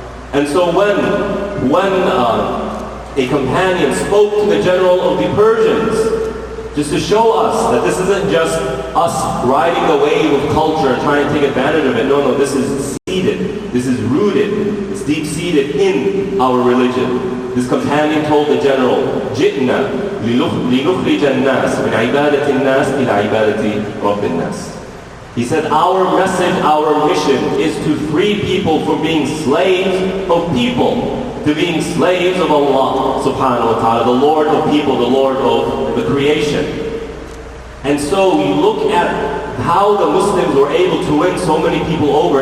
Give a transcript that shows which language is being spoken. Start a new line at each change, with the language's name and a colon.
English: And so when a companion spoke to the general of the Persians, just to show us that this isn't just us riding the wave of culture and trying to take advantage of it. No, this is seated. This is rooted. It's deep-seated in our religion. This companion told the general,
Arabic: جِئْنَا لِنُخْرِجَ النَّاسِ مِنْ عِبَادَةِ النَّاسِ إِلَى عِبَادَةِ رَبِّ النَّاسِ.
English: He said, our message, our mission is to free people from being slaves of people, to being slaves of Allah subhanahu wa ta'ala, the Lord of people, the Lord of the creation. And so we look at how the Muslims were able to win so many people over.